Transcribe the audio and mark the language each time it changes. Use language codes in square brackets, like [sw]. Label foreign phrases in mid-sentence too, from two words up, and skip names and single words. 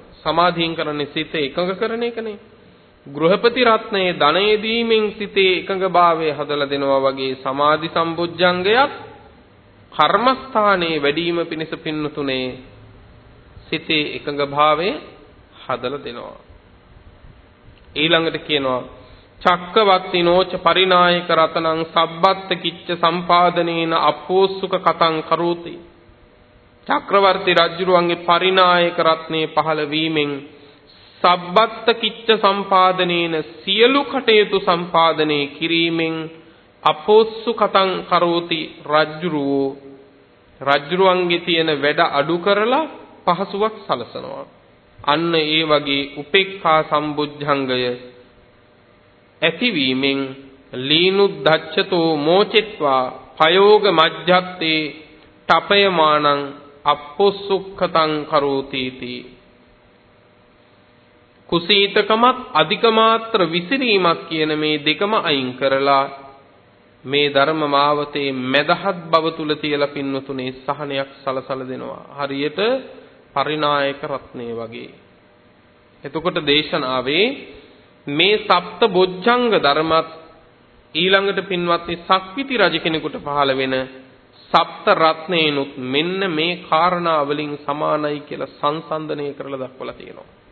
[si] සමාධියෙන් කරන්නේ සිතේ එකඟ කරන එකනේ. ගෘහපති රත්නයේ ධනය දීමෙන් සිතේ එකඟ භාවය හදලා දෙනවා වගේ සමාධි සම්බොජ්ජංගයත් කර්මස්ථානයේ වැඩිම පිනිස පින්නතුනේ සිතේ එකඟ භාවය හදලා දෙනවා. ඊළඟට කියනවා [pi] චක්කවත්තිනෝච පරිනායක රතනං සබ්බත්ත කිච්ච සම්පාදනේන අපෝස්සුක කතං කරෝති. [si] චක්‍රවර්ති රජුරුවන්ගේ පරිනායක රත්නේ පහළ වීමෙන් [pi] සබ්බත්ත කිච්ච සම්පාදනේන [si] සියලු කටයුතු සම්පාදනය කිරීමෙන් [pi] අපෝස්සු කතං කරෝති. [si] රජුරුවන්ගේ තියෙන වැඩ අඩු කරලා පහසුවක් සලසනවා. අන්න ඒ වගේ උපේක්ඛා සම්බුද්ධංගය ඇතිවීමෙන් [pi] ලීනුද්දච්ඡතෝ මෝචෙත්වා පයෝග මජ්ජත්තේ තපයමානං අපොස්සුක්ඛතං කරෝති තී. [si] කුසීතකමත් අධික මාත්‍ර විසිරීමක් කියන මේ දෙකම අයින් කරලා මේ ධර්ම මාවතේ මදහත් බව තුල තියලා පින්නතුනේ සහනයක් සලසල දෙනවා. හරියට පරිනායක රත්නේ වගේ. එතකොට දේශනාවේ මේ සප්ත බොජ්ජංග ධර්මත් ඊළඟට පින්වත්නි සක්විති රජ කෙනෙකුට පහළ වෙන සප්ත රත්නේනුත් මෙන්න මේ කාරණා වලින් සමානයි කියලා සංසන්දනය කරලා දක්වලා තියෙනවා.